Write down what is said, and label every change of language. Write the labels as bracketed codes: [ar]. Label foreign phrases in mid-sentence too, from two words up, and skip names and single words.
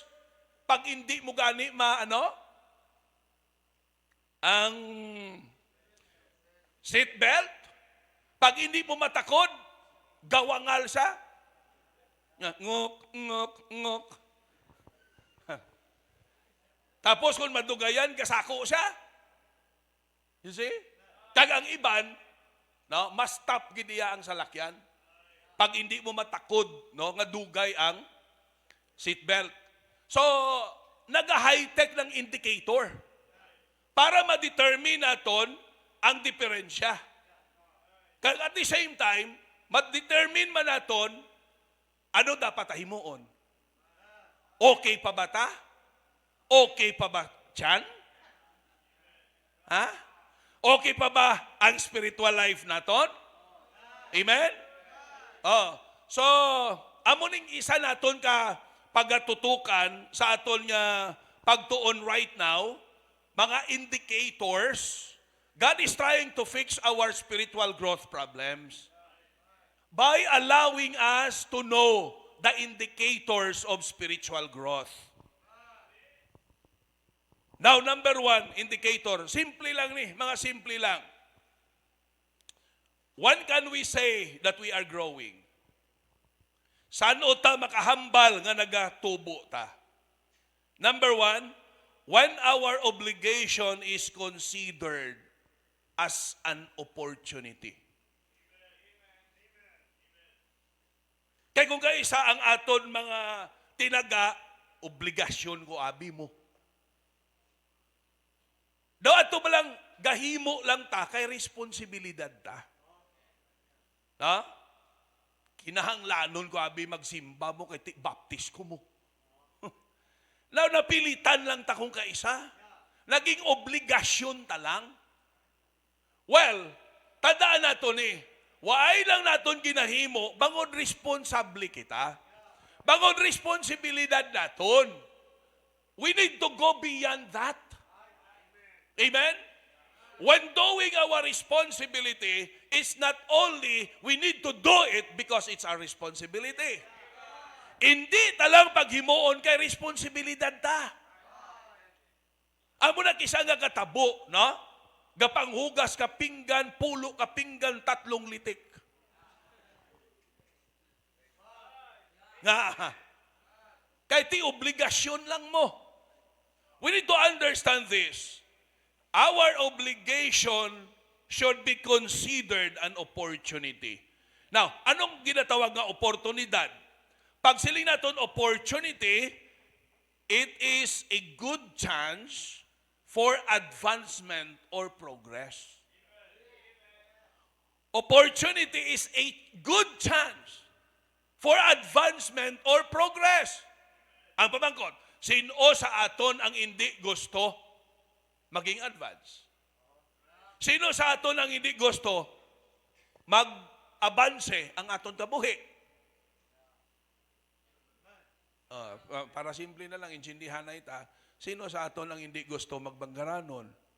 [hil] Pag hindi mo gani ang seatbelt, pag hindi mo matakod, gawangal siya. Ngok, ngok, ngok. Tapos kung madugayan, kasako siya. [en] You see? [hil] Kag ang iban, no, mas stop gidiya ang salakyan. Pag hindi mo matakod, no, nga dugay ang seatbelt. So, naga-high-tech ng indicator para ma-determine naton ang diferensya. [en] Kag at the same time, [hil] ma-determine man naton ano dapat himuon. Okay pa ba ta? Okay pa ba tiyan? Ha? Okay pa ba ang [en] spiritual life [hil] naton? Amen? So, amo ning isa naton ka pagatutukan sa aton nga pagtuon [en] right now, [hil] mga indicators. [en] God is trying to fix our spiritual growth problems by allowing us to know the indicators of spiritual growth. [hil] Now, [en] number one indicator, [hil] simple lang ni, mga simple lang. [en] When can we say that we are growing? [hil] Saan o ta makahambal nga nagatubo ta? [en] Number one, when our obligation is considered as an opportunity. [hil] Kaya kung kaisa ang aton mga tinaga, obligasyon ko abi mo. Daw ato ba lang, gahimo lang ta, kay responsibilidad ta. Ha? Kinahanglanon ko abi magsimba mo, kay baptis ko mo. Now, napilitan lang ta kung kaisa. Naging obligasyon ta lang. Well, tandaan nato ni, waay lang naton ginahimo, bangod responsable kita. Bangod responsibilidad naton. [en] We need to go beyond that. Amen? When doing our responsibility, it's not only we need to do it because it's our responsibility. [hil] Hindi talang paghimuon kay responsibilidad ta. Amo na kisa nga katabo, no? Gapanghugas ka pinggan, pulo ka pinggan, 3 litik. Nga, kay ti obligasyon lang mo. [en] We need to understand this. Our obligation should be considered an opportunity. Now, [hil] anong ginatawag nga oportunidad? Pag siling naton [en] opportunity, it is a good chance for advancement or progress. Opportunity is a good chance for advancement or progress. [hil] Ang pamangkot, sino sa aton ang hindi gusto maging advance? Sino sa aton ang hindi gusto mag-abanse ang aton kabuhi? Para simple na lang, intindihan na ita, sino sa aton ang hindi gusto magbanggaranon?